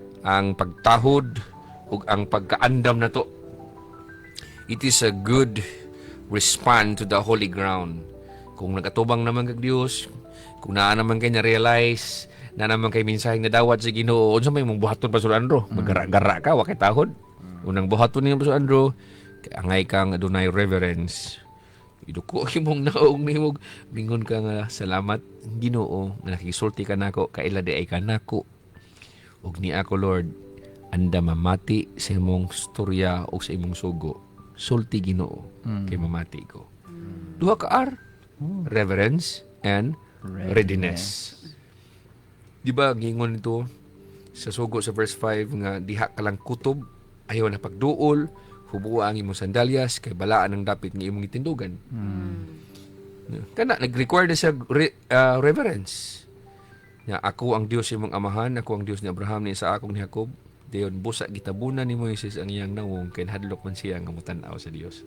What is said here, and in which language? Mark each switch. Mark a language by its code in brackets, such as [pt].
[ceb] Ang pagtahod ug ang pagkaandam nato. [en] It is a good response to the holy ground. [ceb] Kung nagatubang naman kag Dios, kung naa naman kay na-realize, na naman kay mensaheng nadawat sa Ginoo, unsa may mong buhaton Pastor Andrew? Magara-gara ka, wa kay tahod. Unang buhaton ni Pastor Andrew, kay angay kang adunay reverence. Iduko imong naong nimog, mingon ka nga salamat Ginoo nga nakisulti ka nako, kaila di ay ka nako. Ug ni ako Lord, anda mamati sa imong storya o sa imong sugo. Sulti Ginoo kay mamati ko. Duha ka R, [en] reverence and readiness. [ceb] Di ba gingon nito sa sugo sa verse 5 nga diha ka lang kutob, ayaw na pagduol, hubuwa ang imong sandalyas kay balaan ang dapit nga imong itindugan. Kana nag-require na sa reverence. Nga ako ang Dios imong amahan, ako ang Dios ni Abraham ni Isaac ni Jacob. Dayon busa gitabunan ni Moises ang iyang nawong kay hadlok man siya nga mutan-aw sa Dios.